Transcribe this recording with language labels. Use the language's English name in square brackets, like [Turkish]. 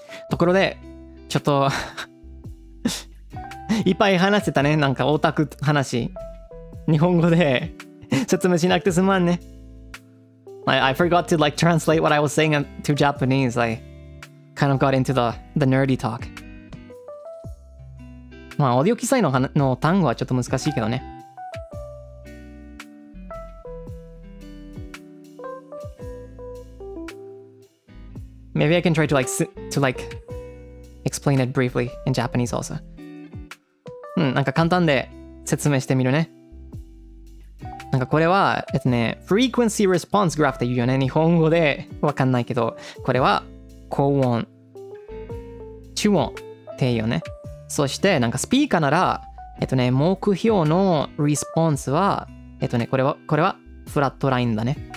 [Japanese] Toころで、ちょっといっぱい話してたね。なんかオタク話。日本語で説明しなくてすまんね。 [English] I forgot to like translate what I was saying to Japanese. I kind of got into the nerdy talk. [Japanese] まあ、オーディオ記載の単語はちょっと難しいけどね。 [English] Maybe I can try to like explain it briefly in Japanese also. [Japanese] なんか簡単で説明してみるね。なんかこれは、frequency response graph って言うよね。日本語でわかんないけど、これは高音、中音っていうよね。そしてなんかスピーカーなら、目標のリスポンスは、これはフラットラインだね。